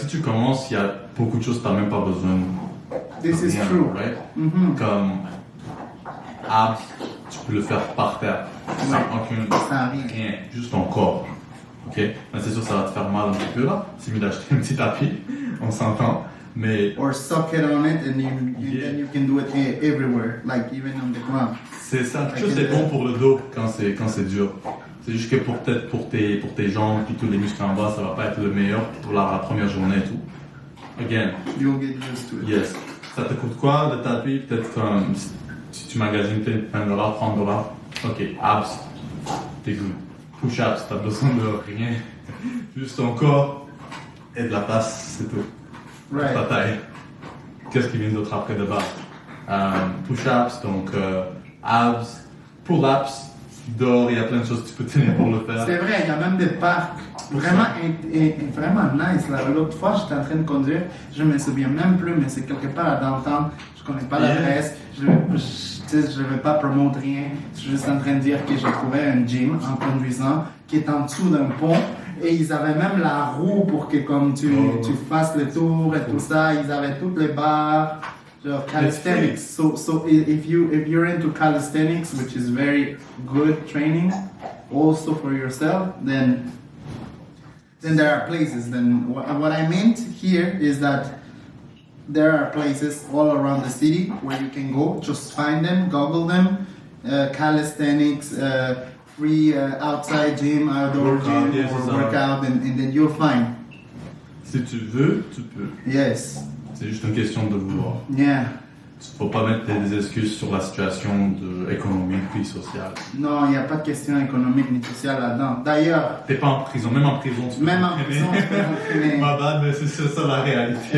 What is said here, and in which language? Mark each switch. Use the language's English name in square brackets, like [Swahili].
[French] Si tu commences, il y a beaucoup de choses que tu n'as même pas besoin. [English] This is true. Right? [French] Comme abs, tu peux le faire par terre. Sans rien. Juste ton corps. Ok? Mais c'est sûr, ça va te faire mal un petit peu là. C'est mieux d'acheter un petit tapis. On s'entend. Mais. [English] Or suck it on it and then you can do it everywhere, like even on the ground. [French] C'est ça. Quelque chose c'est bon pour le dos quand c'est dur. C'est juste que peut-être pour tes jambes et tous les muscles en bas, ça va pas être le meilleur pour la première journée et tout. [English] Again. You'll get used to it. Yes. [French] Ça te coûte quoi le tapis? Peut-être comme si tu magasines $20, $30. Ok, abs, t'es good. Push-ups, t'as besoin de rien. Juste ton corps et de la place, c'est tout. [English] Right. [French] Ta taille. Qu'est-ce qui vient d'autre après de base? Push-ups, donc abs, pull-ups. Dehors, il y a plein de choses que tu peux tenir pour le faire. C'est vrai, il y a même des parcs vraiment nice. L'autre fois, j'étais en train de conduire, je me souviens même plus, mais c'est quelque part à downtown, je connais pas l'adresse. je vais pas promouvoir rien. Je suis juste en train de dire que j'ai trouvé un gym en conduisant qui est en dessous d'un pont. Et ils avaient même la roue pour que comme tu fasses le tour et tout ça. Ils avaient toutes les barres. Genre calisthenics. [English] So if you're into calisthenics, which is very good training, also for yourself, then there are places. Then what I meant here is that there are places all around the city where you can go. Just find them, Google them. Calisthenics, free outside gym, outdoor gym, or workout, and then you'll find. [French] Si tu veux, tu peux. [English] Yes. [French] C'est juste une question de vouloir. [English] Yeah. [French] Il ne faut pas mettre des excuses sur la situation économique puis sociale. Non, il n'y a pas de question économique ni sociale là-dedans. D'ailleurs... T'es pas en prison, même en prison tu peux t'entraîner. Ma bad, mais c'est ça la réalité.